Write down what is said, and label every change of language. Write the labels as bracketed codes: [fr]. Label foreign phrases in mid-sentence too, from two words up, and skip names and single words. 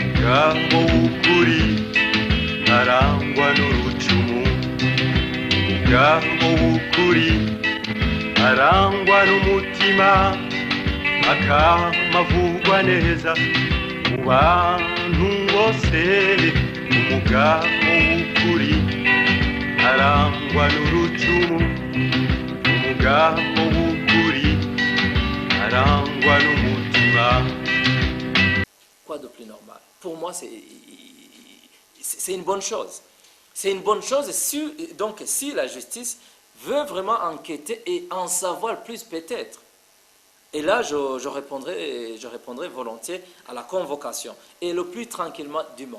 [rw] umugabo w'ukuri arangwa n'urucumu, umugabo w'ukuri arangwa n'umutima, akamavugwa neza mu bantu bose. Umugabo w'ukuri arangwa n'urucumu, umugabo w'ukuri arangwa n'umutima. [fr] Quoi de plus normal? Pour moi, c'est une bonne chose. C'est une bonne chose donc si la justice veut vraiment enquêter et en savoir plus peut-être. Et là, je répondrai volontiers à la convocation et le plus tranquillement du monde.